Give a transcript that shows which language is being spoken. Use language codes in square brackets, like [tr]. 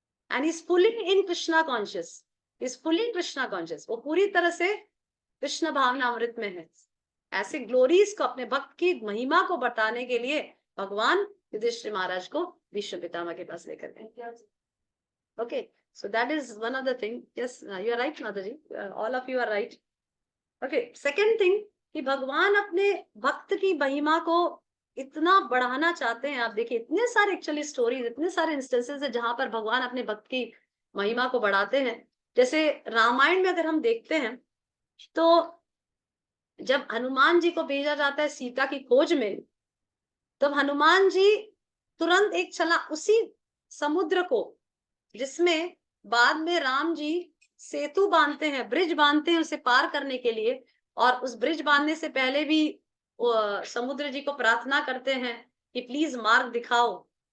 [en] and is fully in Krishna conscious, is fully Krishna conscious, [hi] वो पूरी तरह से कृष्ण भावना अमृत में है। ऐसे ग्लोरीज को, अपने भक्त की महिमा को बताने के लिए भगवान युधिष्ठिर महाराज को भीष्म पितामह के पास लेकर गए। [en] Okay, so that is one of the thing. Yes, you are right, Mataji. All of you are right. Okay, second thing [hi] कि भगवान अपने भक्त की महिमा को इतना बढ़ाना चाहते हैं। आप देखिए इतने सारे एक्चुअली स्टोरीज, इतने सारे इंस्टेंसेस है जहां पर भगवान अपने भक्त की महिमा को बढ़ाते हैं। जैसे रामायण में अगर हम देखते हैं तो जब हनुमान जी को भेजा जाता है सीता की खोज में, तब हनुमान जी तुरंत एक चला उसी समुद्र को जिसमें बाद में राम जी सेतु बांधते हैं, ब्रिज बांधते हैं उसे पार करने के लिए, और उस ब्रिज बांधने से पहले भी समुद्र जी को प्रार्थना करते हैं कि प्लीज मार्ग दिखाओ।